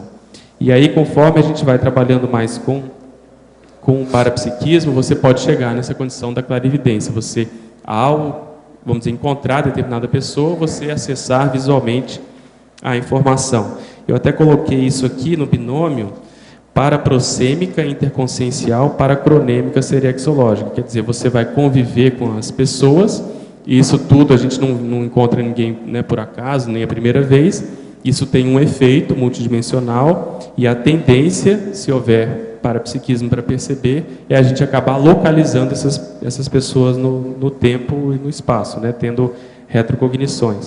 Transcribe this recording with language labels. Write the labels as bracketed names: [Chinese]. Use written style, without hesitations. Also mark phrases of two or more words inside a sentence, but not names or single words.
[Portuguese] E aí, conforme a gente vai trabalhando mais com o parapsiquismo, você pode chegar nessa condição da clarividência. Você, ao, vamos dizer, encontrar determinada pessoa, você acessar visualmente a informação. Eu até coloquei isso aqui no binômio paraprosêmica interconsciencial, paracronêmica seriexológica. Quer dizer, você vai conviver com as pessoas, e isso tudo a gente não encontra ninguém, né, por acaso, nem a primeira vez. Isso tem um efeito multidimensional, e a tendência, se houver parapsiquismo para perceber, é a gente acabar localizando essas pessoas no tempo e no espaço, né, tendo retrocognições.